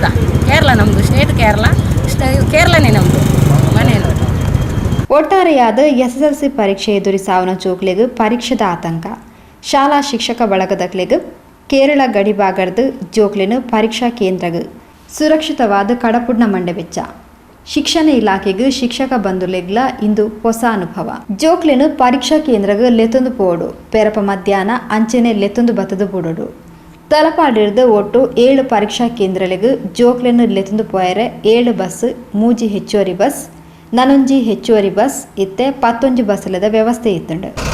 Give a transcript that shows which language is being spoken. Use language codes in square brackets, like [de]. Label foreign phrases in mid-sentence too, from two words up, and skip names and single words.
[kn] ಕೇರಳ ನಮ್ಮದು, ಸ್ಟೇಟ್ ಕೇರಳನೇ ನಮ್ಮದು ಮನೆಯದು. [tcy] ಒಟ್ಟಾರೆಯಾದ ಎಸ್ಎಸ್ಎಲ್ಸಿ ಪರೀಕ್ಷೆ ಎದುರಿಸಾವನ ಜೋಕ್ಲೆಗ್ ಪರೀಕ್ಷೆದ ಆತಂಕ. ಶಾಲಾ ಶಿಕ್ಷಕ ಬಳಗದಕ್ಲೆಗ್ ಕೇರಳ ಗಡಿಭಾಗದ ಜೋಕ್ಲೆನು ಪರೀಕ್ಷಾ ಕೇಂದ್ರಗ್ ಸುರಕ್ಷಿತವಾದ ಕಡಪುಡ್ನ ಮಂಡೆ ವೆಚ್ಚ. ಶಿಕ್ಷಣ ಇಲಾಖೆಗೆ ಶಿಕ್ಷಕ ಬಂಧುಲೆಗ್ಲ ಇಂದು ಹೊಸ ಅನುಭವ. ಜೋಕ್ಲೆನು ಪರೀಕ್ಷಾ ಕೇಂದ್ರಗ್ ಲೆತ್ತೊಂದು ಪೋಡು ಪೆರಪ ಮಧ್ಯಾಹ್ನ ಅಂಚೆನೆ ಲೆತ್ತೊಂದು ಬತ್ತದು ಬುಡೋಡು. ತಲಪಾಡಿರ್ದ ಒಟ್ಟು 7 ಪರೀಕ್ಷಾ ಕೇಂದ್ರಲೆಗ್ ಜೋಕ್ಲೆನು ಲೆತ್ತೊಂದು ಪೋಯರೆ 7 ಬಸ್, 3 ಹೆಚ್ಚುವರಿ ಬಸ್, 4 ಹೆಚ್ಚುವರಿ ಬಸ್ ಇತ್ತೆ 11 ಬಸ್ಸಲದ ವ್ಯವಸ್ಥೆ ಇತ್ತುಂಡು.